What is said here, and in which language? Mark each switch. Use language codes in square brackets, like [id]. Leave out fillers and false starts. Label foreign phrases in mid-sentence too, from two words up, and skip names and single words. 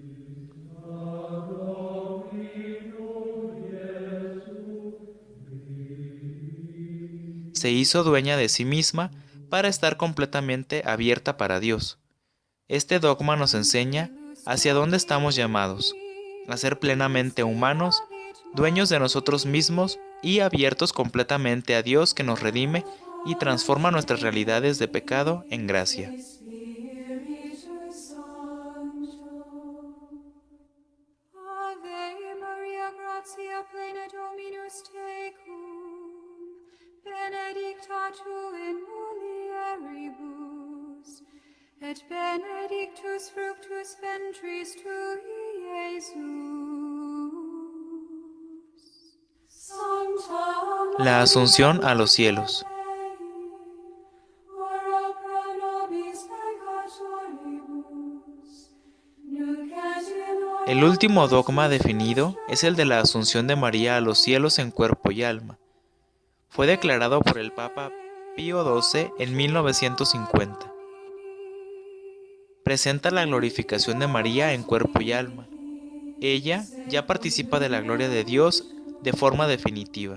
[es] Se hizo dueña de sí misma para estar completamente abierta para Dios. Este dogma nos enseña hacia dónde estamos llamados, a ser plenamente humanos, dueños de nosotros mismos y abiertos completamente a Dios que nos redime y transforma nuestras realidades de pecado en gracia. [la] Ave Maria, gratia plena Dominus tecum, benedicta tu in mulieribus, et benedictus fructus ventris tui, Iesus. Sancta [es] La Asunción a los cielos. [la] ora pro nobis peccatoribus, nunc et in hora [es] El último dogma definido es el de la Asunción de María a los cielos en cuerpo y alma. Fue declarado por el Papa Pío XII en 1950. Presenta la glorificación de María en cuerpo y alma. Ella ya participa de la gloria de Dios de forma definitiva.